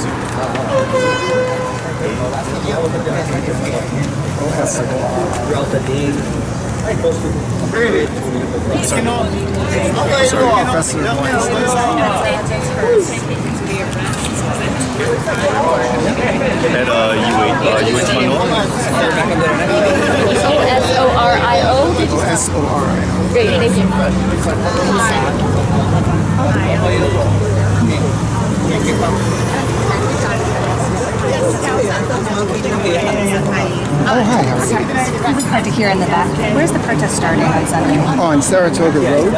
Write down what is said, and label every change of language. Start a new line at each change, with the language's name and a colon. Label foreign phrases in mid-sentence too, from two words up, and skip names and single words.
English: Throughout the day. At UH Manoa? O-S-O-R-I-O? Did you say? S-O-R-I-O. Great, thank you. Oh, hi, how are you? Really hard to hear in the back. Where's the protest starting on Sunday? On Saratoga Road